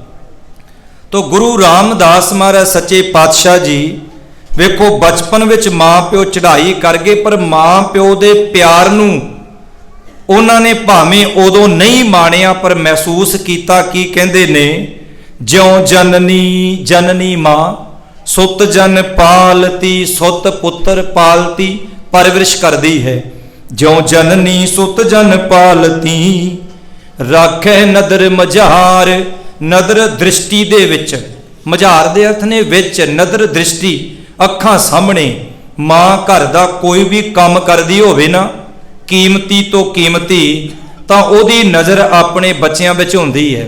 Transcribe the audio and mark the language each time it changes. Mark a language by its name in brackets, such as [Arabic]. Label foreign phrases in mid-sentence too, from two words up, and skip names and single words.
[Punjabi] ਤੋ ਗੁਰੂ ਰਾਮਦਾਸ ਮਹਾਰਾਜ ਸੱਚੇ ਪਾਤਸ਼ਾਹ ਜੀ ਵੇਖੋ ਬਚਪਨ ਵਿਚ ਮਾਂ ਪਿਓ ਚੜ੍ਹਾਈ ਕਰ ਗਏ, ਪਰ ਮਾਂ ਪਿਓ ਦੇ ਪਿਆਰ ਨੂੰ ਉਨ੍ਹਾਂਨੇ ਭਾਵੇਂ ਉਦੋਂ ਨਹੀਂ ਮਾਣਿਆ ਪਰ ਮਹਿਸੂਸ ਕੀਆ। ਕੀ ਕਹਿੰਦੇ ਨੇ, ਜਿਉਂ ਜਨਨੀ ਜਨਨੀ ਮਾਂ ਸੁਤ ਜਨ ਪਾਲਤੀ, ਸੁਤ ਪੁੱਤਰ ਪਾਲਤੀ ਪਰਵਰਿਸ਼ ਕਰਦੀ ਹੈ। ਜਿਉਂ ਜਨਨੀ ਸੁਤ ਜਨ ਪਾਲਤੀ ਰਾਖੇ ਨਦਰ ਮਝਾਰ। ਨਦਰ ਦ੍ਰਿਸ਼ਟੀ ਦੇ ਵਿਚ, ਮਝਾਰ ਦੇ ਅਰਥ ਨੇ ਵਿਚ, ਨਦਰ ਦ੍ਰਿਸ਼ਟੀ ਅੱਖਾਂ ਸਾਹਮਣੇ। ਮਾਂ ਘਰ ਦਾ ਕੋਈ ਭੀ ਕੰਮ ਕਰਦੀ ਹੋਵੇ ਨਾ, ਕੀਮਤੀ ਤੋ ਕੀਮਤੀ, ਤਾਂ ਓਦੀ ਨਜ਼ਰ ਅਪਣੇ ਬੱਚਿਆਂ ਵਿਚ ਹੁੰਦੀ ਹੈ।